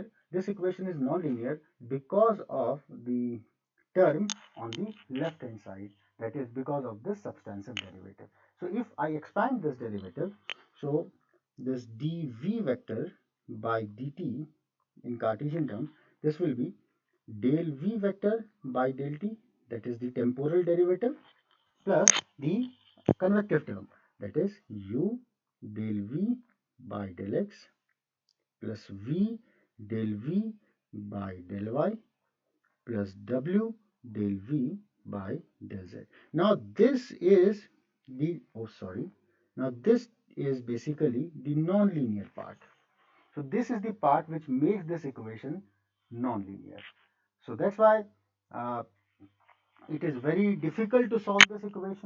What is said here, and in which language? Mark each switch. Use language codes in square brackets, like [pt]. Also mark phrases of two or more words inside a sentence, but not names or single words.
[en] This equation is non-linear because of the term on the left hand side, that is because of this substantive derivative. So if I expand this derivative, so this dv vector by dt in Cartesian term, this will be del v vector by del t, that is the temporal derivative, plus the convective term, that is u del v by del x plus v del v by del y plus w del v by del z. Now this is now this is basically the non-linear part. So this is the part which makes this equation non-linear. So that's why uh, it is very difficult to solve this equation.